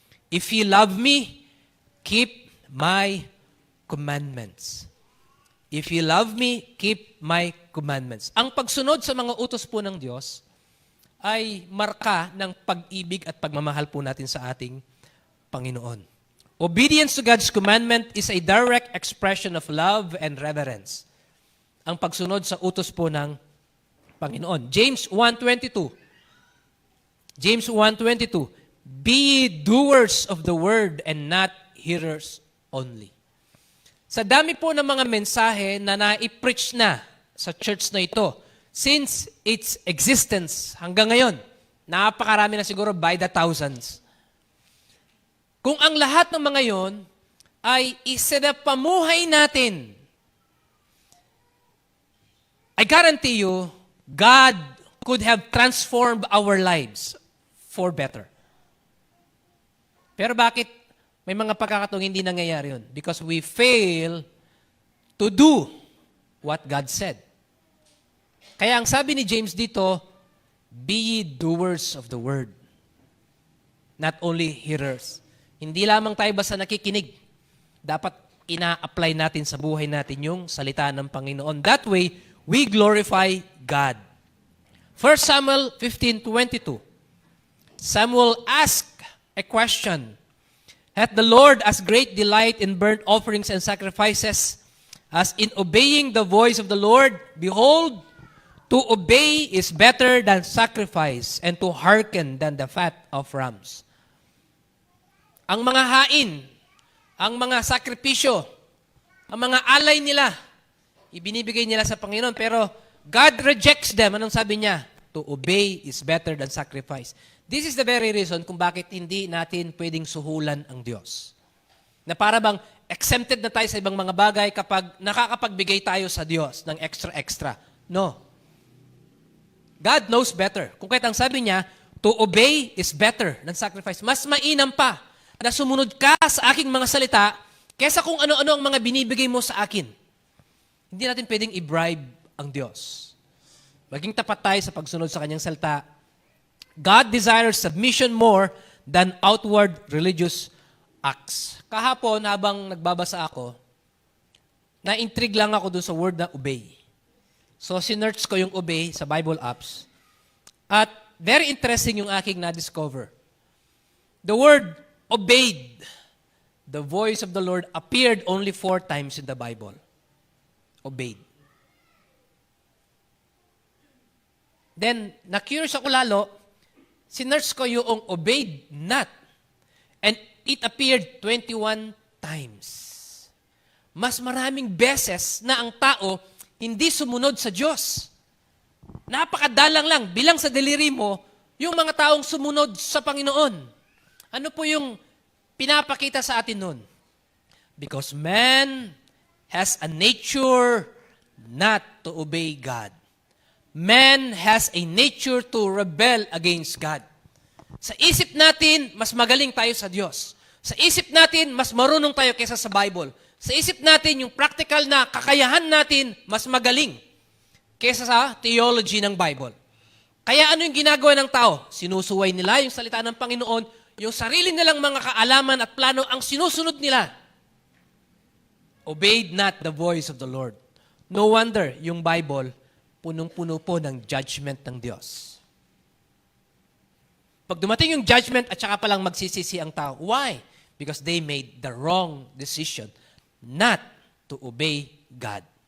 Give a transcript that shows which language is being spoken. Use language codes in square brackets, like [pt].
[en] If you love me, keep my commandments. If you love me, keep my commandments. [tl] Ang pagsunod sa mga utos po ng Diyos ay marka ng pag-ibig at pagmamahal po natin sa ating Panginoon. [en] Obedience to God's commandment is a direct expression of love and reverence. [tl] Ang pagsunod sa utos po ng Panginoon. [en] James 1:22. James 1:22. Be ye doers of the word and not hearers only. [tl] Sa dami po ng mga mensahe na nai-preach na sa church na ito, [en] since its existence [tl] hanggang ngayon, napakarami na siguro [en] by the thousands. [tl] Kung ang lahat ng mga yon ay isinapamuhay natin, [en] I guarantee you, God could have transformed our lives for better. [tl] Pero bakit may mga pagkakataong hindi nangyayari yun? [en] Because we fail to do what God said. [tl] Kaya ang sabi ni James dito, [en] be ye doers of the word, not only hearers. [tl] Hindi lamang tayo basta nakikinig. Dapat ina-apply natin sa buhay natin yung salita ng Panginoon. [en] That way, we glorify God. 1 Samuel 15:22. Samuel asked a question. Hath the Lord as great delight in burnt offerings and sacrifices as in obeying the voice of the Lord? Behold, to obey is better than sacrifice, and to hearken than the fat of rams. [tl] Ang mga hain, ang mga sakripisyo, ang mga alay nila, ibinibigay nila sa Panginoon, pero [en] God rejects them. [tl] Anong sabi niya? [en] To obey is better than sacrifice. This is the very reason [tl] kung bakit hindi natin pwedeng suhulan ang Diyos. Na para bang exempted na tayo sa ibang mga bagay kapag nakakapagbigay tayo sa Diyos ng extra-extra. [en] No. God knows better. [tl] Kung kahit ang sabi niya, [en] to obey is better than sacrifice. [tl] Mas mainam pa na sumunod ka sa aking mga salita kesa kung ano-ano ang mga binibigay mo sa akin. Hindi natin pwedeng i-bribe ang Diyos. Maging tapat tayo sa pagsunod sa kanyang salita. [en] God desires submission more than outward religious acts. [tl] Kahapon, habang nagbabasa ako, na-intrigue lang ako dun sa word na obey. So, sinerch ko yung obey sa Bible apps. At very interesting yung aking na-discover. [en] The word obeyed, the voice of the Lord, appeared only 4 times in the Bible. Obeyed. [tl] Then, na-curious ako lalo, sinerch ko yung obeyed not. [en] And it appeared 21 times. [tl] Mas maraming beses na ang tao hindi sumunod sa Diyos. Napakadalang lang, bilang sa daliri mo, yung mga taong sumunod sa Panginoon. Ano po yung pinapakita sa atin nun? [en] Because man has a nature not to obey God. Man has a nature to rebel against God. [tl] Sa isip natin, mas magaling tayo sa Diyos. Sa isip natin, mas marunong tayo kaysa sa Bible. Sa isip natin, yung practical na kakayahan natin, mas magaling kaysa sa theology ng Bible. Kaya ano yung ginagawa ng tao? Sinusuway nila yung salita ng Panginoon, yung sarili nilang mga kaalaman at plano ang sinusunod nila. [en] Obeyed not the voice of the Lord. No wonder [tl] yung Bible, punong-puno po ng judgment ng Diyos. Pag dumating yung judgment at saka palang magsisisi ang tao. [en] Why? Because they made the wrong decision not to obey God.